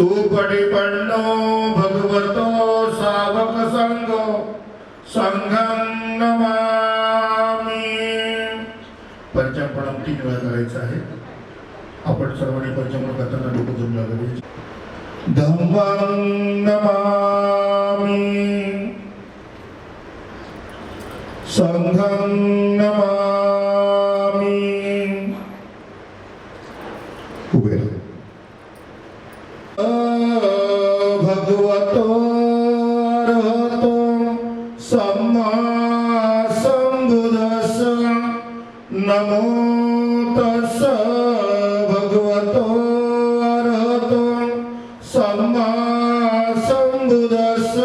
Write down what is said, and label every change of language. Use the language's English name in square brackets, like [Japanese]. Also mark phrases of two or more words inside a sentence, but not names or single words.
[Pali] उपनिपन्नो भगवतो सावक संघो संघं नमामि. [Marathi] पंचमपणम 3 वेळा करायचं आहे. आपण सर्वांनी पंचमपण करताना डोकं जोडून लागावे. [Pali] धम्मं नमामि, संघं नमामि. [Marathi] उभे राहा. [Pali] भगवतो अरहतो सम्मा संबुद्धस्स. नमो तस्स भगवतो अरहतो सम्मा संबुद्धस्स.